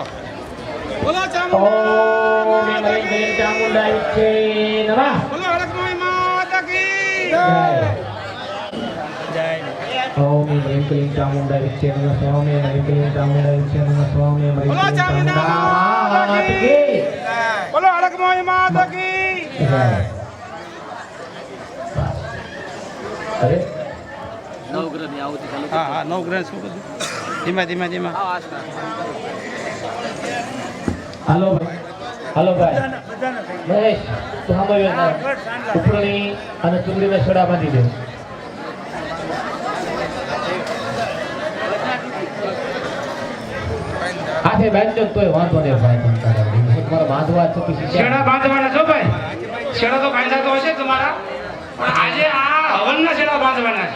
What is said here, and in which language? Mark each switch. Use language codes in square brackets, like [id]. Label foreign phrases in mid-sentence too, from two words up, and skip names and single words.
[gu] બોલો [sa] ओम ચામુંડા ह्रीं क्लीं चामुंडा विच्छे नमः. [gu] બોલો હડકમય [hi] माता की [sa] ओम ह्रीं क्लीं चामुंडा विच्छे नमः स्वामी ह्रीं क्लीं चामुंडा विच्छे नमः स्वामी ह्रीं [hi] बोलो [sa] क्लीं चामुंडा [hi] चामुंडा माता की की [gu] બોલો હડકમય [hi] माता की. जय. अरे [gu] હા હા નવગ્રહ શું બધું ધીમા ધીમા ધીમા. हेलो भाई महेश तू સાંભળ્યો ને ઉપરણી અને ચુંદડીને છડા બાંધી દે. હાથે બાંધજો તોય વાંધો નહીં ભાઈ. તમારા બાંધવા છે પછી શેડા બાંધવાના છો ભાઈ. શેડા તો બાંધા તો હશે તમારા, પણ આજે આ હવન તલના છેડા બાંધવાના છે